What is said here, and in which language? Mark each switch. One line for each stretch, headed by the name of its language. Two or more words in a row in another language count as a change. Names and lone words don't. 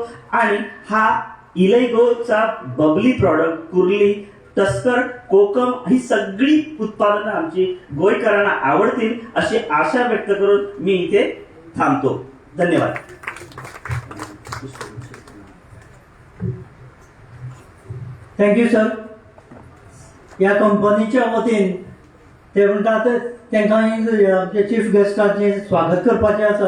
Marathi: आणि हा इलेगोचा बबली प्रॉडक्ट, कुर्ली, टस्कर, कोकम ही सगळी उत्पादनं आमची गोयकरांना आवडतील अशी आशा व्यक्त करून मी इथे थांबतो. धन्यवाद.
English: thank you sir.
Konkani: या कंपनीच्या वतीन ते म्हणटा आतां तांकां आमचे चीफ गेस्टाचें स्वागत करपाचें आसा.